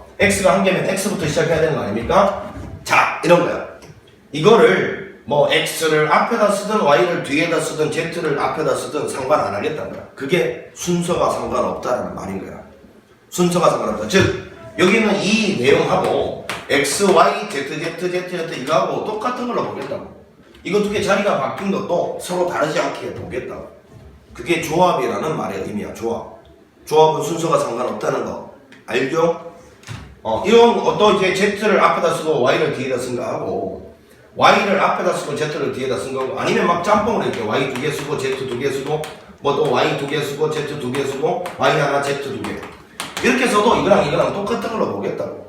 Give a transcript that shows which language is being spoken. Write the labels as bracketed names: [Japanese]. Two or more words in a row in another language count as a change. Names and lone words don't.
[Korean] x가 한 개면 x부터 시작해야 되는 거 아닙니까? 자, 이런 거야. 이거를 뭐 x를 앞에다 쓰든 y를 뒤에다 쓰든 z를 앞에다 쓰든 상관 안 하겠다는 거야. 그게 순서가 상관없다는 말인 거야. 순서가 상관없다. 즉 여기는 이 내용하고 x, y, z, z, z, z 이거하고 똑같은 걸로 보겠다고. 이거 두 개 자리가 바뀐 것도 서로 다르지 않게 보겠다고. 그게 조합이라는 말의 의미야. 조합은 순서가 상관없다는 거 알죠? 이런 어떤 이제 z를 앞에다 쓰고 y를 뒤에다 쓴 거하고 y를 앞에다 쓰고 z를 뒤에다 쓴 거고, 아니면 막 짬뽕으로 이렇게 y 두 개 쓰고 z 두 개 쓰고 뭐 또 y 두 개 쓰고 z 두 개 쓰고 y 하나 z 두 개 이렇게 써도 이거랑 똑같은 걸로 보겠다고.